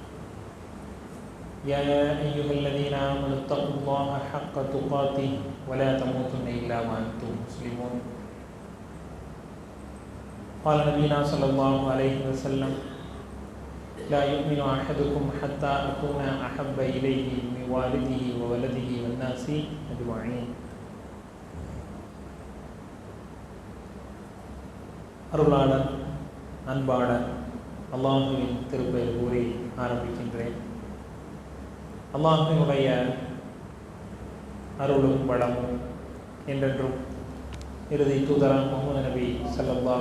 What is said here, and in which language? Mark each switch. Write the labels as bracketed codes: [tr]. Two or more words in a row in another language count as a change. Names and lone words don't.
[ar] يا أيها الذين آمنوا اتقوا الله حق تقاته ولا تموتن إلا وأنتم مسلمون. قال نبينا صلى الله عليه وسلم: لا يؤمن أحدكم حتى أكون أحب إليه من والده وولده والناس أجمعين. [ta] அருளாளன் அன்பாளன் அல்லாஹுவின் திருப்பெயர் கூறி ஆரம்பிக்கின்றேன். அல்லாஹுவினுடைய அருளும் வளமும் என்றென்றும் இறுதி தூதரான் முஹம்மது நபி ஸல்லல்லாஹு